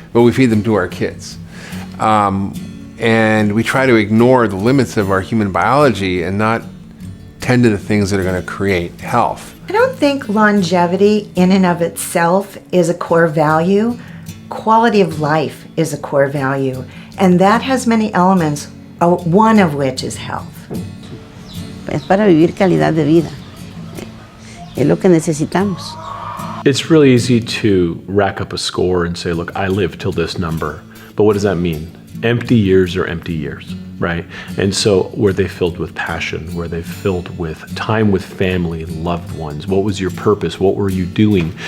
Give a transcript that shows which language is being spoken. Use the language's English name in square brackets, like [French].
[English] But we feed them to our kids. And we try to ignore the limits of our human biology and not tend to the things that are going to create health. I don't think longevity in and of itself is a core value. Quality of life is a core value. And that has many elements, one of which is health. [Spanish] Es para vivir calidad de vida. Es lo que necesitamos. [English] It's really easy to rack up a score and say, look, I live till this number. But what does that mean? empty years are empty years, right? And so were they filled with passion? Were they filled with time with family, loved ones? What was your purpose? What were you doing?